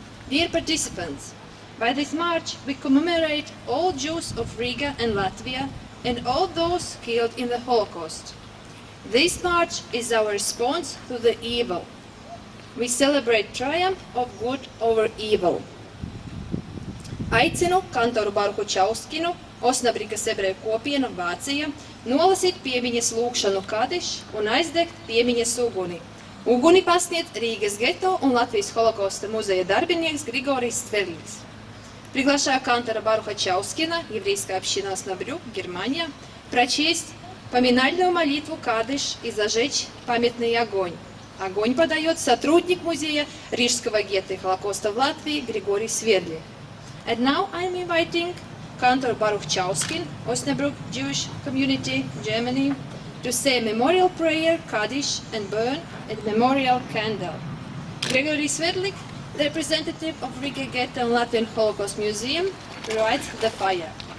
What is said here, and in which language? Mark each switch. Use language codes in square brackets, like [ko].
[en] Dear participants, by this march, we commemorate all Jews of Riga and Latvia and all those killed in the Holocaust. This march is our response to the evil. We celebrate triumph of good over evil. [lv] Aicinu kantoru Baruhu Čauskinu, Osnabrikas ebreju kopienu Vācija, nolasīt piemiņas lūgšanu Kadiš un aizdegt piemiņas uguni. Uguni pasniedz Rīgas geto un Latvijas holokausta muzeja darbinieks Grigorijs Stvelīgs. [ru] Приглашаю кантора Баруха Чаускина, еврейская община Оснабрюк, Германия, прочесть поминальную молитву Кадиш и зажечь памятный огонь. Огонь подает сотрудник музея Рижского гетто и Холокоста в Латвии Григорий Сверли. [en] And now I'm inviting Cantor Baruch Chauskin, Osnabrück Jewish Community, Germany, to say a memorial prayer, Kaddish, and burn a memorial candle. Gregory Svedlik, the representative of Riga Ghetto and Latvian Holocaust Museum, lights the fire.